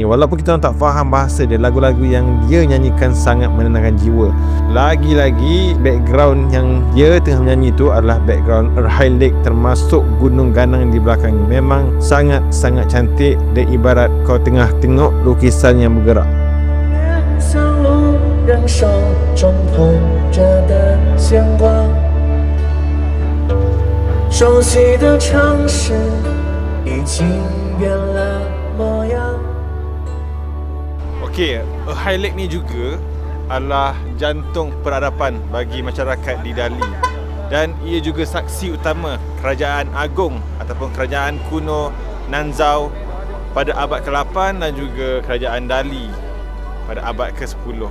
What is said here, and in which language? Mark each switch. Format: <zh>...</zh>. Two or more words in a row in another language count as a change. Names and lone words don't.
<ms>Walaupun kita orang tak faham bahasa dia, lagu-lagu yang dia nyanyikan sangat menenangkan jiwa. Lagi-lagi background yang dia tengah menyanyi tu adalah background Erhai Lake, termasuk Gunung Ganang di belakangnya. Memang sangat-sangat cantik dan ibarat kau tengah tengok lukisan yang bergerak.</ms> <zh>熟悉的城市已经变了模样。</zh> <ms>Okey, Erhai Lake ni juga adalah jantung peradaban bagi masyarakat di Dali. Dan ia juga saksi utama kerajaan agung ataupun kerajaan kuno Nanzhao pada abad ke-8 dan juga kerajaan Dali pada abad ke-10.</ms>